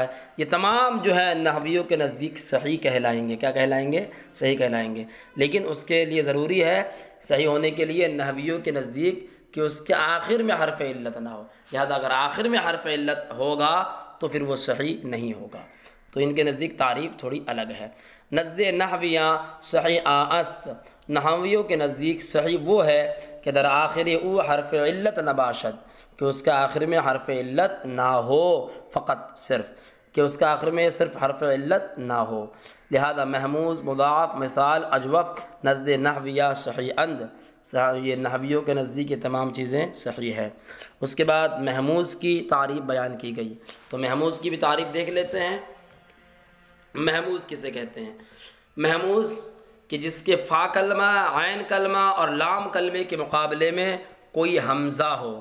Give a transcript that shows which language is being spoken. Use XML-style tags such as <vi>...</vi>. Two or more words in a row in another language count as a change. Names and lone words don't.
<ur>یہ تمام جو ہے نحویوں کے نزدیک صحیح کہلائیں گے. کیا کہلائیں گے؟ صحیح کہلائیں گے. لیکن اس کے لیے ضروری ہے، صحیح ہونے کے لیے نحویوں کے نزدیک کہ اس کے آخر میں حرف علت نہ ہو. لہذا اگر آخر میں حرف علت ہوگا تو پھر وہ صحیح نہیں ہوگا. تو ان کے نزدیک تعریف تھوڑی الگ ہے.</ur> <fa>نزد نحویاں صحیح است،</fa> <ur>نحویوں کے نزدیک صحیح وہ ہے کہ</ur> <fa>در آخر او حرف علت نباشد،</fa> <ur>کہ اس کے آخر میں حرف علت نہ ہو، فقط صرف کہ اس کے آخر میں صرف حرف علت نہ ہو.</ur> <fa>لہذا محموز، مضاعف، مثال، اجوف نزد نحویہ صحیح اند،</fa> <ur>یہ نحویوں کے نزدیک یہ تمام چیزیں صحیح ہے. اس کے بعد محموز کی تعریف بیان کی گئی، تو محموز کی بھی تعریف دیکھ لیتے ہیں. محموز کسے کہتے ہیں؟ محموز کہ جس کے فا کلمہ، عین کلمہ اور لام کلمے کے مقابلے میں کوئی حمزہ ہو.</ur>